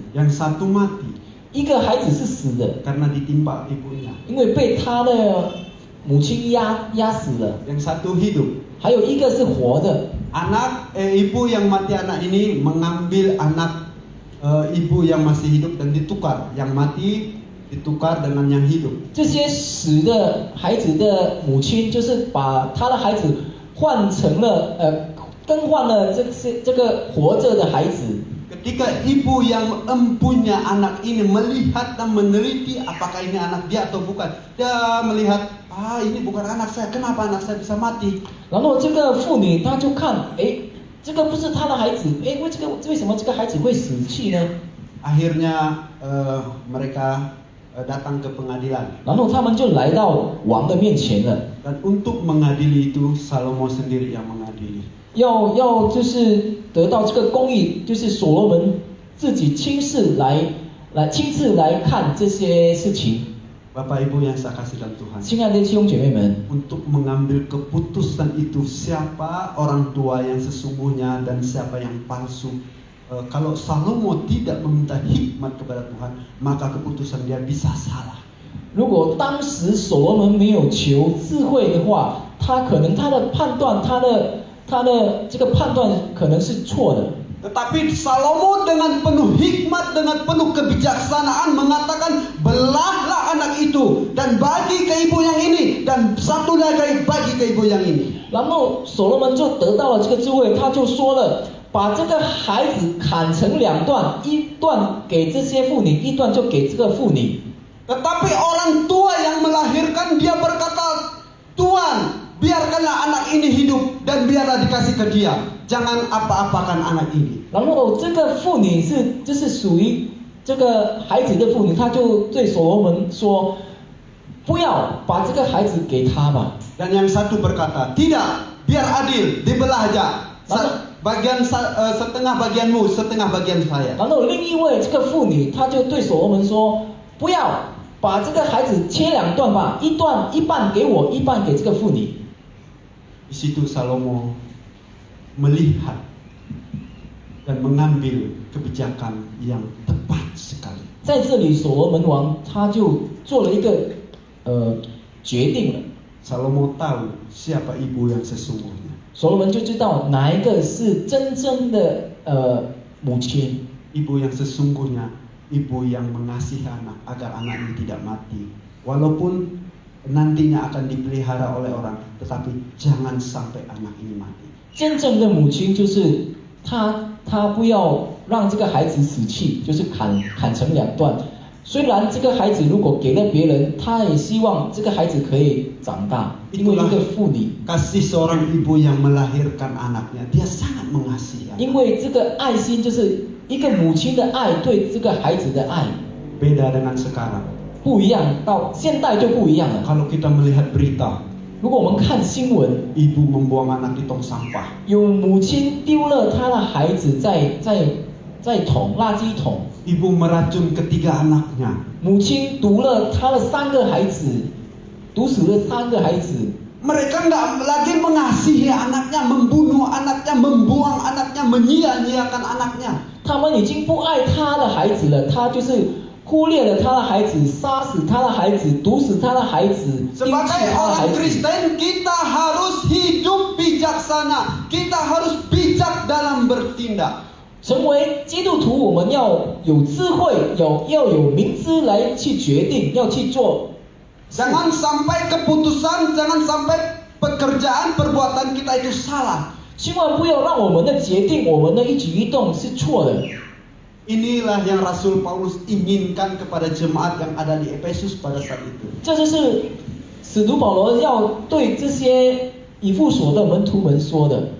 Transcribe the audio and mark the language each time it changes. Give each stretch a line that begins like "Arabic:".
Indonesian: Yang satu mati
Chinese: 一个孩子是死的，
Indonesian: karena ditimpa ibunya.
Chinese: 因为被他的母亲压死了，
Indonesian: Yang satu hidup.
Chinese: 还有一个是活的。
Indonesian: Ibu yang mati anak ini mengambil anak ibu yang masih hidup dan ditukar. Yang mati ditukar dengan yang hidup.
Chinese: 这些死的孩子的母亲，就是把他的孩子换成了更换了这个活着的孩子。
Indonesian: Ketika ibu yang empunya anak ini melihat dan meneliti apakah ini anak dia atau bukan, dia melihat, ini bukan anak saya, kenapa anak saya bisa mati?
Chinese: 然后这个妇女她就看，这个不是她的孩子，为什么这个孩子会死去呢？
Indonesian: Akhirnya mereka datang ke pengadilan.
Chinese: 然后他们就来到王的面前了。
Indonesian: Dan untuk mengadili itu Salomo sendiri yang mengadili.
Chinese: 要就是得到这个公义，就是所罗门自己亲自来看这些事情。
Indonesian: Bapak Ibu yang saya kasih dalam Tuhan.
Chinese: 亲爱的弟兄姐妹们，
Indonesian: Untuk mengambil keputusan itu siapa orang tua yang sesungguhnya dan siapa yang palsu. Kalau Salomo tidak meminta hikmat kepada Tuhan, maka keputusan dia bisa salah.
Chinese: 如果当时所罗门没有求智慧的话，他可能他的判断，他的这个判断可能是错的。
Indonesian: Tetapi Salomo dengan penuh hikmat, dengan penuh kebijaksanaan mengatakan, belahlah anak itu dan bagi ke ibu yang ini dan satu lagi bagi ke ibu yang ini.
Chinese: 然后所罗门就得到了这个智慧，他就说了，把这个孩子砍成2段，一段给这些妇女，一段就给这个妇女。
Indonesian: Tetapi orang tua yang melahirkan dia berkata, Tuhan, biarkanlah anak ini hidup dan biarlah dikasih ke dia. Jangan apa-apakan anak ini.
Chinese: 然后这个妇女就是属于这个孩子的妇女，她就对所罗门说，不要把这个孩子给他吧。
Indonesian: Dan yang satu berkata, tidak, biar adil, dibelah aja. Setengah bagianmu, setengah bagian saya.
Chinese: 然后另一位这个妇女，她就对所罗门说，不要把这个孩子切2段吧，一半给我，一半给这个妇女。
Indonesian: Di situ Salomo melihat dan mengambil kebijakan yang tepat sekali.
Chinese: 在这里，所罗门王他就做了一个决定了。
Indonesian: Salomo tahu siapa ibu yang sesungguhnya.
Chinese: 所罗门就知道哪一个是真正的母亲。
Indonesian: Ibu yang sesungguhnya, ibu yang mengasihi anak agar anak ini tidak mati. Walaupun nantinya akan dipelihara oleh orang, tetapi jangan sampai anak ini mati.
Chinese: 真正的母亲就是她不要让这个孩子死去，就是砍成2段。虽然这个孩子如果给了别人，她也希望这个孩子可以长大。因为一个妇女，
Indonesian: kasih seorang ibu yang melahirkan anaknya, dia sangat mengasihi.
Chinese: 因为这个爱心就是一个母亲的爱，对这个孩子的爱。
Indonesian: Beda dengan sekarang.
Chinese: 不一样，到现代就不一样了。
Indonesian: Kalau kita melihat berita,
Chinese: 如果我们看新闻，
Indonesian: ibu membuang anak di tong sampah.
Chinese: 有母亲丢了她的孩子在垃圾桶，
Indonesian: Ibu meracun ketiga anaknya.
Chinese: 母亲毒了她的3个孩子，毒死了3个孩子。
Indonesian: Mereka nggak lagi mengasihi anaknya, membunuh anaknya, membuang anaknya, menyia-nyiakan anaknya.
Chinese: 他们已经不爱他的孩子了，他就是忽略了他的孩子，杀死他的孩子，毒死他的孩子，丢弃
Indonesian: Sebagai
Chinese: 他的孩
Indonesian: orang
Chinese: 子。
Indonesian: Kristen, kita harus hidup bijaksana. Kita harus bijak dalam bertindak.
Chinese: 成为基督徒，我们要有智慧，要有明知来去决定，要去做
Indonesian: Jangan sampai keputusan, jangan sampai pekerjaan, perbuatan kita itu salah.
Chinese: 千万不要让我们的决定、我们的一举一动是错的。
Indonesian: Inilah yang Rasul Paulus inginkan kepada jemaat yang ada di Efesus pada saat itu.
Chinese: 这就是使徒保罗要对这些以弗所的门徒们说的。